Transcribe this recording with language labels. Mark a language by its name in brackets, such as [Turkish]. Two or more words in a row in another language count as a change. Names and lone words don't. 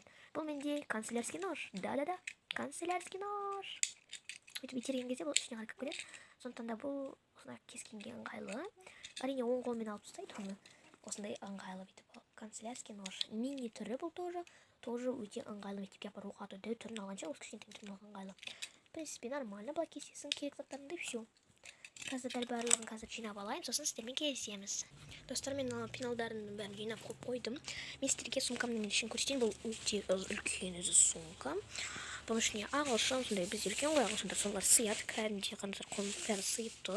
[Kazakh] Бұл менде [Russian] канцелярский нож. [Kazakh] Да-да-да, [Russian] канцелярский нож. [Kazakh] Өйтіп итерген кезде бұл ішіне қарай көреді. Сондықтан да бұл кескенге ыңғайлы. Әрине оң қолмен алып тастайды оны. Осындай ыңғайлы бүйтіп [Russian] канцелярский нож. [Kazakh] Мини түрі бұл тоже өте ыңғайлы. Мектепке апаруға атады түрін алғанша осы кішкентай түрін алған ыңғайлы. [Russian] В принципе, нормально. [Kazakh] Былай кесесің керек заттарында [Russian] и все. [Kazakh] Қазір дәл барлығын қазір жинап алайын, сосын сіздермен келісеміз. Достар, мен пеналдардың бәрін жинап қойдым. Мен сіздерге сумкамның ішін көрсетейін. Бұл өте үлкен өзі сумка. Бұның ішіне ағылшын, сондай біз үлкен ғой ағылшындар, солар сыяды, кәдімгідей қандар қолын бәрі сыйып тұр.